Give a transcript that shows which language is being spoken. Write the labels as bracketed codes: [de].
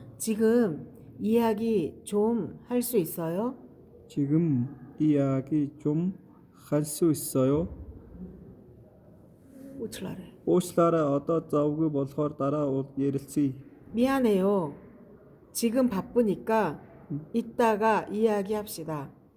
[ko] 지금 이야기 좀 할 수 있어요? 지금 이야기 좀 할 수 있어요? [mn] уучлаарай одоо завгүй болохоор дараа ярилцъя. [ko] 미안해요. 지금 바쁘니까 이따가 이야기합시다.